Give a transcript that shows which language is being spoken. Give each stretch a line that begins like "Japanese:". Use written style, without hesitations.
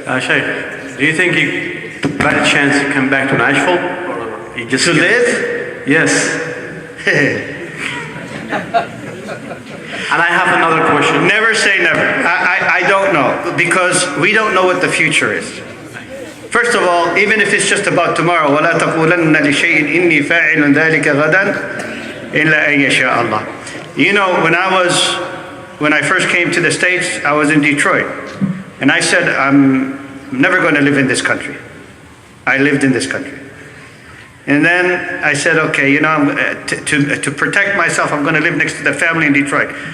English: Shaykh, do you think you got a chance to come back to Nashville? Or you just to live? Yes. And I have another question. Never say never. I don't know, because we don't know what the future is. First of all, even if it's just about tomorrow,
Arabic: وَلَا تَقُولَنَّ لِشَيْءٍ إِنِّي فَاعِلٌ ذَلِكَ غَدًا إِلَّا أَن يَشَاءَ اللَّهُ.
English: You know, when I first came to the States, I was in Detroit. And I said, I'm never going to live in this country. I lived in this country. And then I said, okay, you know, to protect myself, I'm going to live next to the family in Detroit.